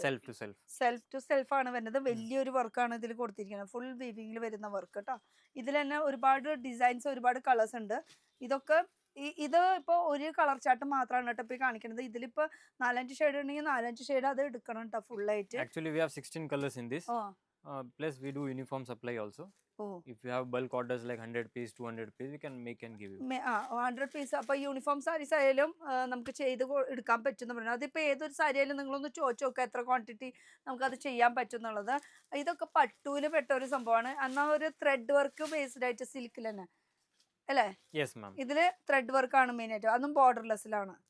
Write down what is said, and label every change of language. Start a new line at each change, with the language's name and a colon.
English: Self to self.
Malayalam: Self to self ആണ് വരുന്നത്. വലിയൊരു വർക്കാണ് ഇതിൽ കൊടുത്തിരിക്കുന്നത്. ഫുൾ വീവിങ്ങിൽ വരുന്ന വർക്ക് കേട്ടോ. ഇതിൽ തന്നെ ഒരുപാട് ഡിസൈൻസ്, ഒരുപാട് കളേഴ്സ് ഉണ്ട്. ഇതൊക്കെ ഇത് ഇപ്പോൾ ഒരു കളർ ചാർട്ട് മാത്രമാണ് കേട്ടോ ഇപ്പോൾ കാണിക്കുന്നത്. ഇതിലിപ്പോൾ 4-5 ഷെയ്ഡ് ഉണ്ടെങ്കിൽ 4-5 ഷെയ്ഡ് അത് എടുക്കണം കേട്ടോ ഫുൾ ആയിട്ട്.
English: Actually, we have 16 colors in this. Plus, we do uniform supply also. Oh If you have bulk orders like 100 piece, 200 piece, we can make and give you. 100 piece.
Malayalam: അപ്പോൾ uniform saris ആയാലും നമുക്ക് ചെയ്ത് എടുക്കാൻ പറ്റുമെന്ന് പറഞ്ഞു. അതിപ്പോൾ ഏതൊരു സാരി ആയാലും നിങ്ങളൊന്ന് ചോദിച്ചു നോക്കുക എത്ര ക്വാണ്ടിറ്റി നമുക്കത് ചെയ്യാൻ പറ്റും എന്നുള്ളത്. ഇതൊക്കെ പട്ടുവിൽ പെട്ട ഒരു സംഭവമാണ്. എന്നാൽ ഒരു ത്രെഡ് വർക്ക് ബേസ്ഡ് ആയിട്ട് സിൽക്കിൽ തന്നെ അല്ലേ?
English: Yes, ma'am.
Malayalam: ഇതിൽ ത്രെഡ് വർക്കാണ് മെയിനായിട്ട്, അതും ബോർഡർലെസ്സിലാണ്.